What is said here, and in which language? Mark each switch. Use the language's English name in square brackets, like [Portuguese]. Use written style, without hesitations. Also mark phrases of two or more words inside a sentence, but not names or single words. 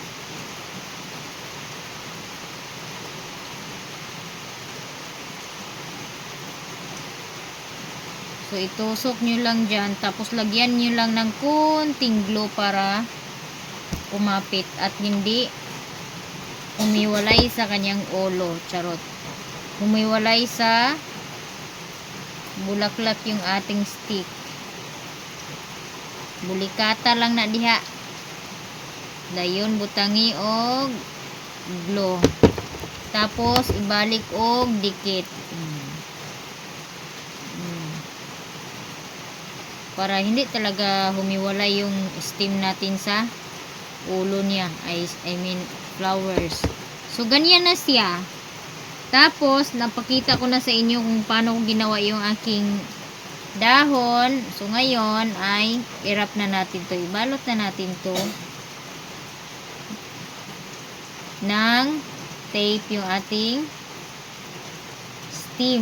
[Filipino] So, itusok nyo lang dyan. Tapos, lagyan nyo lang ng kunting glue para kumapit at hindi umiwalay sa kanyang ulo. Charot. Umiwalay sa bulaklak yung ating stick. [Cebuano] Bulikata lang na diha. Dayon butangi og glue. Tapos ibalik og dikit. [Filipino] Para hindi talaga humiwalay yung stem natin sa ulo niya. [English] I mean flowers. [Filipino] So ganyan na siya. Tapos, napakita ko na sa inyo kung paano ko ginawa yung aking dahon. So, ngayon ay i-wrap na natin to. Ibalot na natin to ng tape yung ating stem.